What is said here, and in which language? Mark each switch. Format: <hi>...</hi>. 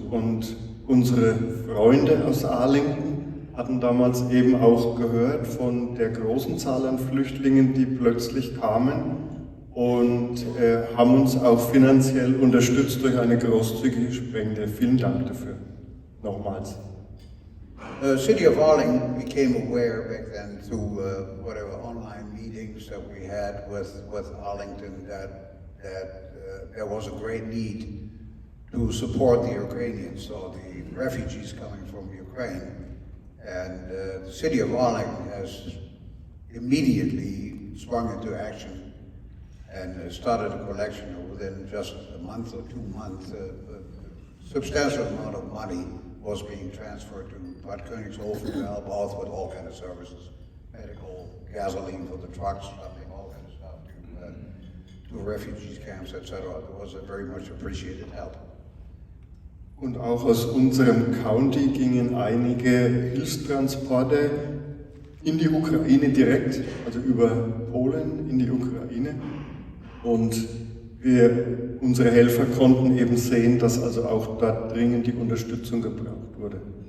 <de>Und unsere Freunde aus Arlington hatten damals eben auch gehört von der großen Zahl an Flüchtlingen, die plötzlich kamen, und haben uns auch finanziell unterstützt durch eine großzügige Spende. Vielen Dank dafür. Nochmals.</de> <en>The city of Arlington became aware back then through whatever online meetings that we had with Arlington that there was a great need to support the Ukrainians, or the refugees coming from Ukraine. And the city of Arlington has immediately sprung into action and started a collection. Within just a month or 2 months, a substantial amount of money was being transferred to Bad Konigshofen to help out with all kinds of services, medical, gasoline for the trucks, something, all kinds of stuff to refugees camps, etc. It was a very much appreciated help.</en> <de>Und auch aus unserem County gingen einige Hilfstransporte in die Ukraine direkt, also über Polen in die Ukraine. Und unsere Helfer konnten eben sehen, dass also auch da dringend die Unterstützung gebraucht wurde.</de>